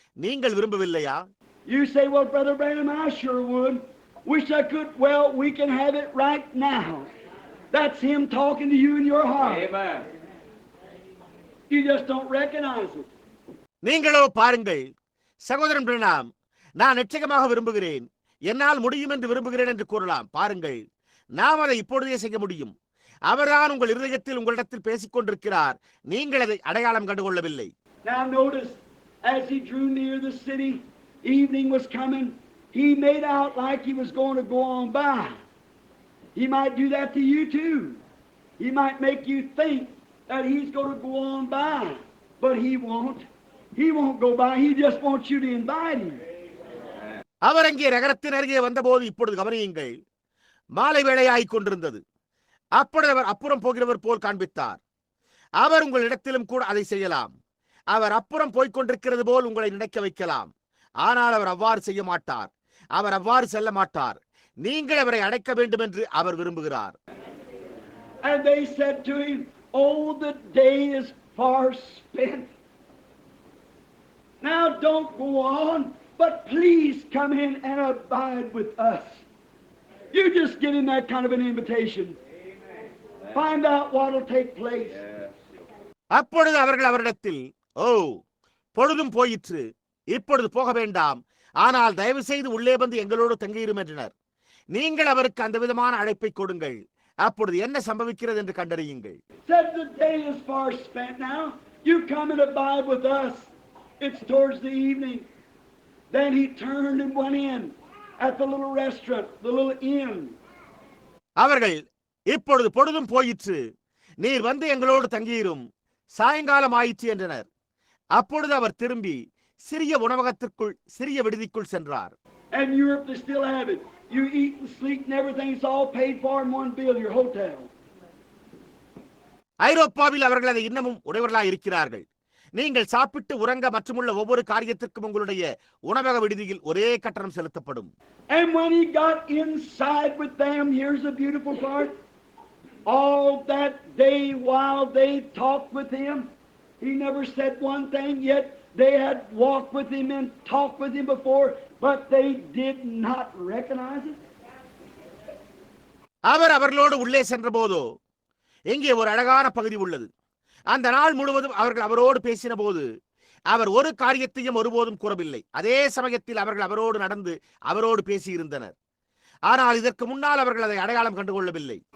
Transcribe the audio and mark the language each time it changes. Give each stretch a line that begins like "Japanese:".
Tamil: நீங்கள் விரும்பவில்லையா?
English: You say, well, Brother Branham, I sure would. Wish I could. Well, we can have it right now. That's him talking to you in your heart. Amen. You just don't recognize it.
Tamil: நீங்களோ பாருங்கள், சகோதரன் பிரணாம், நான் நிச்சயமாக விரும்புகிறேன், என்னால் முடியும் என்று விரும்புகிறேன் என்று கூறலாம். பாருங்கள், நாம் அதை இப்பொழுதே செய்ய முடியும். அவர்தான் உங்கள் இருதயத்தில் உங்களிடத்தில் பேசிக் கொண்டிருக்கிறார். நீங்கள் அதை அடையாளம் கண்டுகொள்ளவில்லை.
English: Now notice, as he drew near the city, evening was coming. He made out like he was going to go on by. He might do that to you too. He might make you think that he's going to go on by, but he won't. He won't go by. He just wants you to invite him.
Tamil: அவர் அங்கே நகரத்தின் அருகே வந்தபோது இப்பொழுது கவனியுங்கள், மாலை வேளையாய் கொண்டிருந்தது. அப்பொழுது அவர் அப்புறம் போகிறவர் போல் காண்பித்தார். அவர் உங்கள் இடத்திலும் கூட அதை செய்யலாம். அவர் அப்புறம் போய்கொண்டிருக்கிறது போல் உங்களை நினைக்க வைக்கலாம். ஆனால் அவர் அவ்வாறு செய்ய மாட்டார். அவர் அவ்வாறு செல்ல மாட்டார். நீங்கள் அவரை அடைக்க வேண்டும் என்று அவர் விரும்புகிறார்.
English: And they said to him, oh, the day is far spent. Now don't go on, but please come in and abide with us. You just give him that kind of an invitation. Find out what will take place.
Tamil: அப்பொழுது அவர்கள் அவரிடத்தில், பொழுதும் போயிற்று, இப்பொழுது போக வேண்டாம், ஆனால் தயவு செய்து உள்ளே வந்து எங்களோடு தங்கியிரும் என்றனர். நீங்கள் அவருக்கு அந்த விதமான அழைப்பை கொடுங்கள். அப்பொழுது என்ன சம்பவிக்கிறது என்று கண்டறியுங்கள்.
English: Said the day is far spent now. You come and abide with us. It's towards the evening. Then he turned and went in at the little restaurant, the little inn.
Tamil: அவர்கள், இப்பொழுது பொழுதும் போயிற்று, நீர் வந்து எங்களோடு தங்கியிரும், சாயங்காலம் ஆயிற்று என்றனர். அப்பொழுது அவர் திரும்பி சிறிய உணவகத்திற்குள், சிறிய விடுதிக்குள் சென்றார்.
English: And Europe, they still have it. You eat and sleep and everything, it's all paid for in one bill, your hotel.
Tamil: ஐரோப்பாவில் அவர்கள் அதை இன்னமும் உடையவர்களாய் இருக்கிறார்கள். நீங்கள் சாப்பிட்டு உறங்க மற்றுமுள்ள ஒவ்வொரு காரியத்திற்கும் உங்களுடைய உணவக விடுதியில் ஒரே கட்டணம் செலுத்தப்படும்.
English: And when he got inside with them, here's the beautiful part. All that day while they talked with him, he never said one thing, yet they had walked with him and talked with him before, but they did not recognize it.
Tamil: அவர் அவர்களோடு உள்ளே சென்ற போதோ, இங்கே ஒரு அழகான பகுதி உள்ளது. அந்த நாள் முழுவதும் அவர்கள் அவரோடு பேசின போது அவர் ஒரு காரியத்தையும் ஒருபோதும் கூறவில்லை. அதே சமயத்தில் அவர்கள் அவரோடு நடந்து அவரோடு பேசியிருந்தனர். ஆனால் இதற்கு முன்னால் அவர்கள் அதை அடையாளம் கண்டுகொள்ளவில்லை.